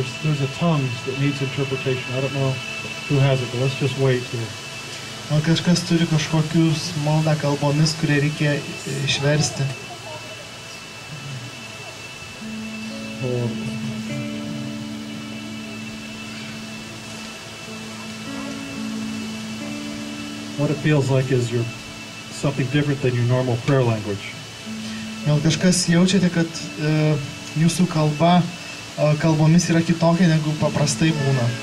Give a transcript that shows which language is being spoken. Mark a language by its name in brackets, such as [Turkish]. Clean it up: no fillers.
[English] There's a tongue that needs interpretation. I don't know who has it, but let's just wait here. [Lithuanian] Gal kažkas turi kažkokius maldą kalbomis, kurie reikia išversti. [English] What it feels like is you're something different than your normal prayer language. [Lithuanian] Gal kažkas jaučiate, kad jūsų kalba kalbomis yra kitokia negu paprastai būna.